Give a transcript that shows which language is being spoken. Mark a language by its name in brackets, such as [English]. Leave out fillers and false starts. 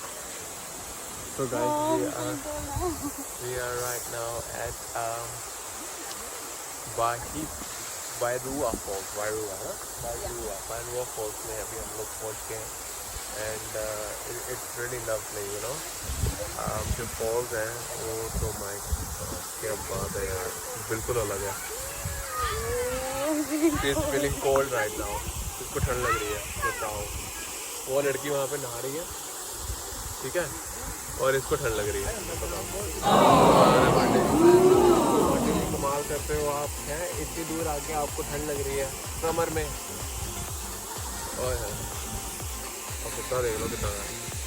[English] So guys, we are right now at Bairua Falls, Bairua Falls [Hindi] में अभी हम लोग पहुँच गए हैं। [English] and it's really lovely, you know. [Hindi] जो falls है वो तो my क्या बात है यार, बिल्कुल अलग है। [English] She is feeling cold right now, [Hindi] इसको ठंड लग रही है। बताओ, वो लड़की वहाँ पे नहा रही है, ठीक है, और इसको ठंड लग रही है। कमाल करते हो आप, हैं इतनी दूर आके आपको ठंड लग रही है समर में। और अब कितना देख लो कितना है।